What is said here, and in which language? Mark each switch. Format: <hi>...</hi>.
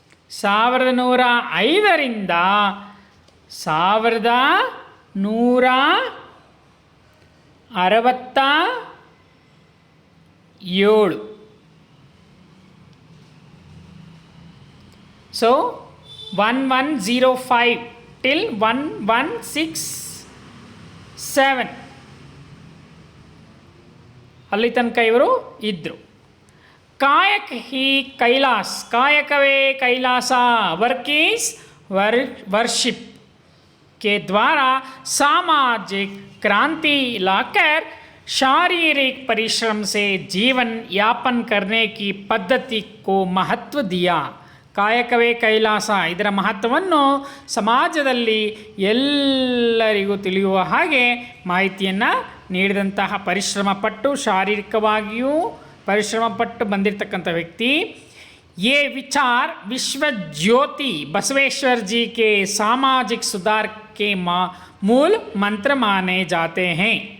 <kn>1105ರಿಂದ 1167. So 1105 till 1167 ಅಲ್ಲಿ ತನಕ ಇವರು ಇದ್ದರು. ಕಾಯಕ ಹಿ ಕೈಲಾಸ್, ಕಾಯಕವೇ ಕೈಲಾಸ,</kn> <en>work is worship</en> <hi>के द्वारा सामाजिक क्रांति लाकर शारीरिक परिश्रम से जीवन यापन करने की पद्धति को महत्व दिया.</hi> <kn>ಕಾಯಕವೇ ಕೈಲಾಸ, ಇದರ ಮಹತ್ವವನ್ನು ಸಮಾಜದಲ್ಲಿ ಎಲ್ಲರಿಗೂ ತಿಳಿಯುವ ಹಾಗೆ ಮಾಹಿತಿಯನ್ನು ನೀಡಿದಂತಹ, ಪರಿಶ್ರಮಪಟ್ಟು ಶಾರೀರಿಕವಾಗಿಯೂ ಪರಿಶ್ರಮಪಟ್ಟು ಬಂದಿರತಕ್ಕಂಥ ವ್ಯಕ್ತಿ.</kn> <hi>ये विचार विश्व ज्योति बसवेश्वर जी के सामाजिक सुधार के मूल मंत्र माने जाते हैं.</hi>